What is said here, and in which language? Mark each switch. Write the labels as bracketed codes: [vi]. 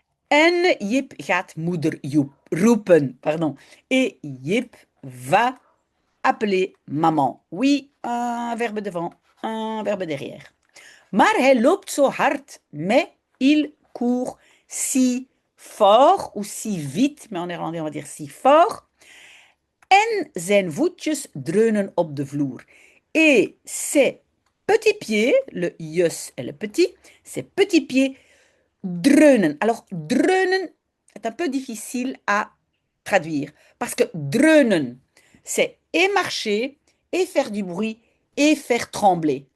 [nl] En Jip gaat moeder roepen. [fr] Pardon. Et Jip va appeler maman. Oui, un verbe devant, un verbe derrière. [nl] Maar hij loopt zo hard, [fr] mais il court si fort ou si vite, mais en néerlandais on va dire si fort. [nl] En zijn voetjes dreunen op de vloer. Et ses [fr] petit pied, le jus est le petit, c'est petit pied, dreunen. Alors, dreunen est un peu difficile à traduire parce que dreunen, c'est et marcher, et faire du bruit, et faire trembler.